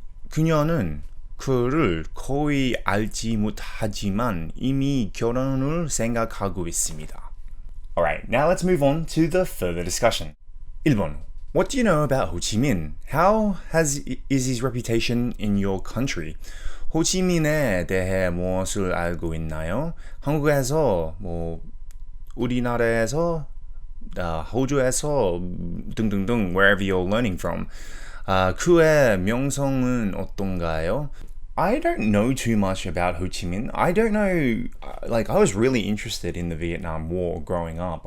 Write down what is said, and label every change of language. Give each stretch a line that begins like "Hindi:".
Korean: 그녀는 그를 거의 알지 못하지만 이미 결혼을 생각하고 있습니다.
English: Alright, now let's move on to the further discussion.
Korean: 1번.
English: What do you know about Ho Chi Minh? How is his reputation in your country?
Korean: 호치민에 대해 무엇을 알고 있나요? 한국에서, 우리나라에서, 호주에서 등등등
English: wherever you're learning from.
Korean: 그의 명성은 어떤가요?
English: I don't know too much about Ho Chi Minh. I don't know, I was really interested in the Vietnam War growing up.